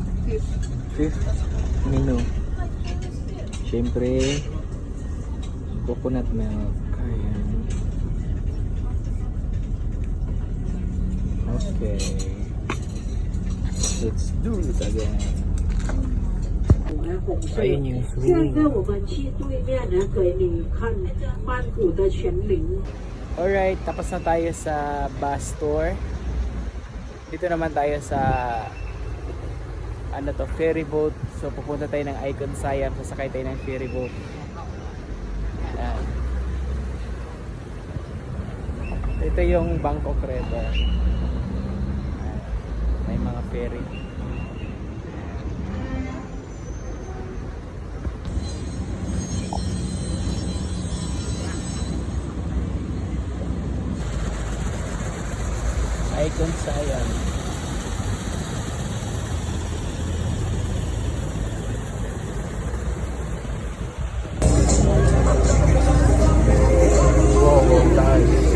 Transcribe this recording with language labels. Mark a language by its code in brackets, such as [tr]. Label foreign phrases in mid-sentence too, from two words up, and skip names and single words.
[en] Fifth menu. [tl] Siyempre, [en] coconut milk. [tl] Ayan. Okay. [en] Let's do it again. [tl] Ayun yung [zh] 现 [tl] swing. [zh] 在我们去对面呢，给你看曼谷的全林。 [tl] Alright, tapos na tayo sa bus tour. Dito naman tayo sa ano to, [en] ferry boat. [tl] So pupunta tayo ng Icon Siam, sasakay tayo ng [en] ferry boat. [tl] Ayan. Ito yung Bangkok River. Ayan. May mga ferry. Icon Siam. [en] Wow, guys.